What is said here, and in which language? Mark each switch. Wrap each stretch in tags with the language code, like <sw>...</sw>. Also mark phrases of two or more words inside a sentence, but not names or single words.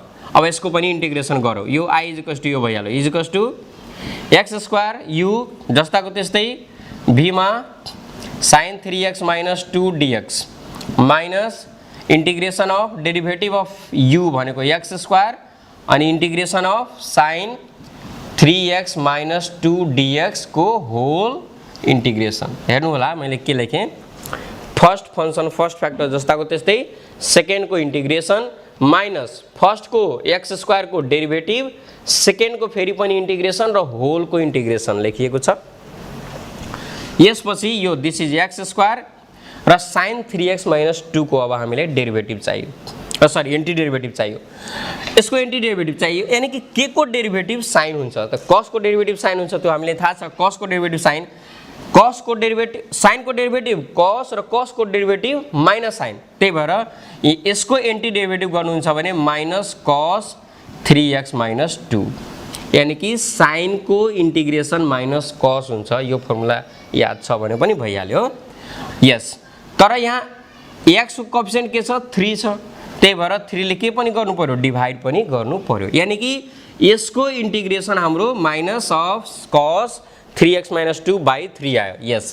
<ne>अब यसको पनि इंटीग्रेशन गरौँ, यो i</ne> <en>equals to</en> <ne>यो भइहाल्यो,</ne> <en>equals to x square u</en> <ne>जस्ताको त्यस्तै v मा</ne> <en>sin 3x minus 2 dx minus integration of derivative of u</en> <ne>भनेको</ne> <en>x square</en> <ne>अनि</ne> <en>integration of sin 3x minus 2 dx</en> <ne>को</ne> <en>whole integration.</en> <ne>हेर्नु होला मैले के लेखेँ,</ne> <en>first function first factor</en> <ne>जस्ताको त्यस्तै सेकेन्ड को</ne> <en>integration minus first</en> <ne>को</ne> <en>x square</en> <ne>को डेरिवेटिभ, सेकेन्ड को फेरि पनि इंटीग्रेशन र होल को इंटीग्रेशन लेखिएको छ। यसपछि यो</ne> <en>this is x square</en> <ne>र</ne> <en>sin 3x minus 2</en> <ne>को अब हामीले डेरिवेटिभ चाहियो, सरी</ne> <en>anti derivative</en> <ne>चाहियो, यसको</ne> <en>anti derivative</en> <ne>चाहियो, यानी कि के को</ne> <en>derivative sine</en> <ne>हुन्छ त cos को</ne> <en>derivative sine</en> <ne>हुन्छ, त्यो हामीले थाहा छ। cos को</ne> <en>derivative sine,</en> <ne>cos को</ne> <en>derivative sine</en> <ne>को</ne> <en>derivative cos</en> <ne>र cos को</ne> <en>derivative minus sine,</en> <ne>त्यही भएर यसको</ne> <en>anti derivative</en> <ne>गर्नुहुन्छ भने</ne> <en>minus cos 3x minus 2,</en> <ne>यानी कि साइन को</ne> <en>integration minus cos</en> <ne>हुन्छ। यो फर्मुला याद छ भने पनि भइहाल्यो, यस। तर यहाँ x को कोएफिशिएंट के छ 3 छ, त्यही भएर 3 ले के पनि गर्नु पर्यो, डिवाइड पनि गर्नु पर्यो, यानी कि यसको इंटीग्रेशन हाम्रो</ne> <en>minus of cos 3x minus 2 by 3</en> <ne>आयो, यस।</ne>